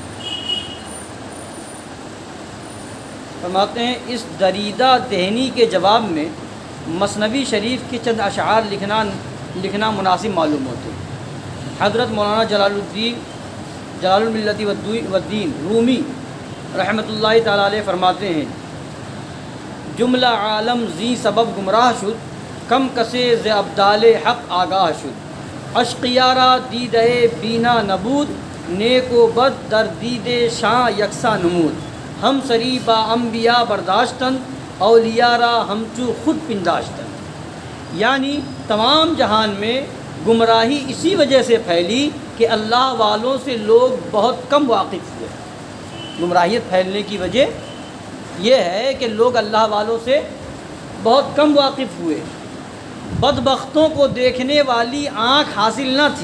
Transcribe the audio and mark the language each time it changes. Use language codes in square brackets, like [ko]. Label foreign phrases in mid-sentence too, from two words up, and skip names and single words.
[ur] فرماتے ہیں اس دریدہ دہنی کے جواب میں مثنوی شریف کے چند اشعار لکھنا مناسب معلوم ہوتے ہیں. حضرت مولانا جلال الملت والدین رومی [ar] رحمۃ اللہ تعالیٰ علیہ [ur] فرماتے ہیں، [fa] جملہ عالم زی سبب گمراہ شد، کم کسے ز ابدال حق آگاہ شد، اشقیارا دیدہ بینا نبود، نیک و بد در دید شاہ یکساں نمود، ہم سری با انبیاء برداشتن، اولیاء را ہمچو خود پنداشتن. [ur] یعنی تمام جہان میں گمراہی اسی وجہ سے پھیلی کہ اللہ والوں سے لوگ بہت کم واقف ہوئے. گمراہیت پھیلنے کی وجہ یہ ہے کہ لوگ اللہ والوں سے بہت کم واقف ہوئے. بدبختوں کو دیکھنے والی آنکھ حاصل نہ تھی.